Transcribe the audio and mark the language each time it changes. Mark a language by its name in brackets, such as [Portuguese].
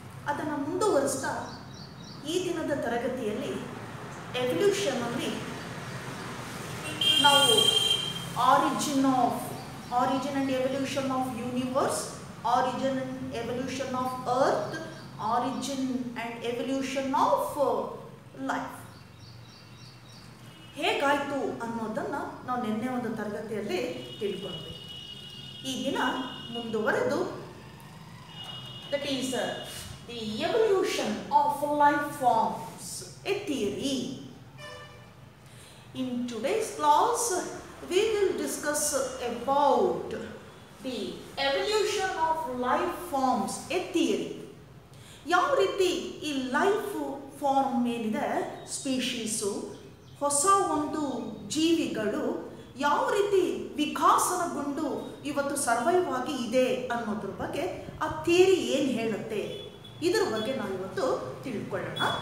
[Kannada] ಅದನ್ನು ಮುಂದುವರಿಸ್ತಾ ಈ ದಿನದ ತರಗತಿಯಲ್ಲಿ ಎವಲ್ಯೂಷನ್ನಲ್ಲಿ ನಾವು [English] origin and evolution of universe, origin and evolution of earth, origin and evolution of life [Kannada] ಹೇಗಾಯಿತು ಅನ್ನೋದನ್ನು ನಾವು ನಿನ್ನೆ ಒಂದು ತರಗತಿಯಲ್ಲಿ ತಿಳ್ಕೊಂಡ್ವಿ. ಈ ದಿನ ಮುಂದುವರೆದು [English] That is the evolution of life forms a theory. In today's class, we will discuss about the evolution of life forms, a theory. [Kannada] ಯಾವ ರೀತಿ ಈ ಲೈಫ್ ಫಾರ್ಮ್ ಮೇಲಿದೆ, ಸ್ಪೀಶೀಸು, ಹೊಸ ಒಂದು ಜೀವಿಗಳು ಯಾವ ರೀತಿ ವಿಕಾಸನಗೊಂಡು ಇವತ್ತು ಸರ್ವೈವ್ ಆಗಿ ಇದೆ ಅನ್ನೋದ್ರ ಬಗ್ಗೆ ಆ ಥಿಯರಿ ಏನು ಹೇಳುತ್ತೆ ಇದ್ರ ಬಗ್ಗೆ ನಾವು ಇವತ್ತು ತಿಳ್ಕೊಳ್ಳೋಣ.